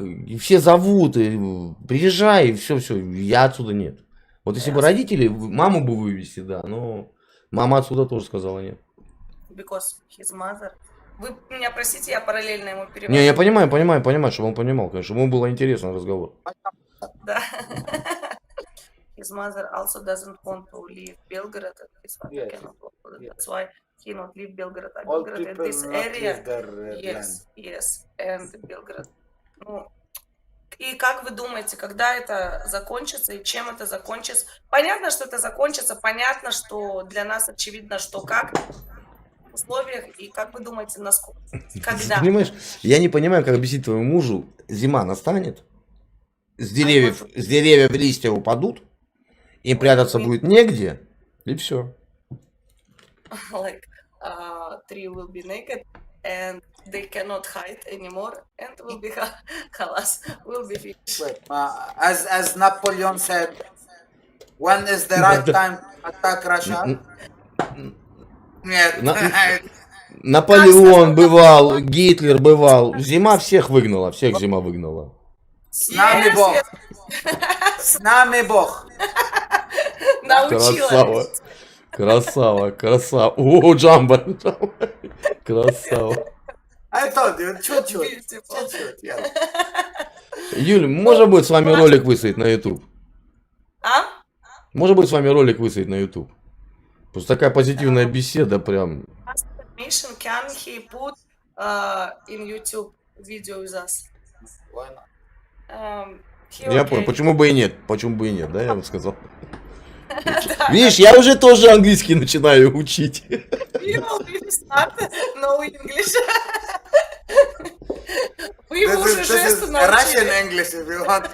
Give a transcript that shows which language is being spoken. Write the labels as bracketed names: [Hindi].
[Russian] И все зовут. И приезжай, и все. Я отсюда нет. Вот если бы родители, маму бы вывести, да, но мама отсюда тоже сказала нет. [English] Because his mother... [Russian] Вы меня простите, я параллельно ему перевожу. Не, я понимаю, чтобы он понимал, конечно, чтобы ему было интересно разговор. Да. [English] His mother also doesn't want to leave Belgrade. His father Yes. cannot walk. That's why he not leave Belgrade. All Belgrade in people this not area. leave their land. Yes. And Belgrade. [Russian] И как вы думаете, когда это закончится и чем это закончится? Понятно, что это закончится, понятно, что для нас очевидно, что как в условиях, и как вы думаете, насколько, когда? Понимаешь, я не понимаю, как объяснить твоему мужу, зима настанет, с деревьев листья упадут, им прятаться будет негде, и все. [English] Like, tree will be naked and they cannot hide anymore and will be halas, will be finished. Wait, as Napoleon said, when is the right time to attack Russia? [Russian] Нет. Наполеон бывал, Гитлер бывал, зима всех выгнала, всех зима выгнала. С нами Бог. С нами Бог. Научила. Красава. О, Джамбо. Красава. [English] I told you, [Russian] чуть-чуть. [English] Beautiful. [Russian] Чуть-чуть, [English] yeah. [Russian] Юль, можно будет с вами ролик высадить на YouTube? Можно будет с вами ролик высадить на YouTube? Просто такая позитивная беседа прям. [English] Mission, can he put in YouTube video with us? Why not? [Russian] Я понял, почему бы и нет, да, я вам сказал. Видишь, я уже тоже английский начинаю учить. [English] You already start know English. [Russian] Вы его уже [English] This [Russian] жесты [English] is [Russian] научили. [English] Russian English if you want.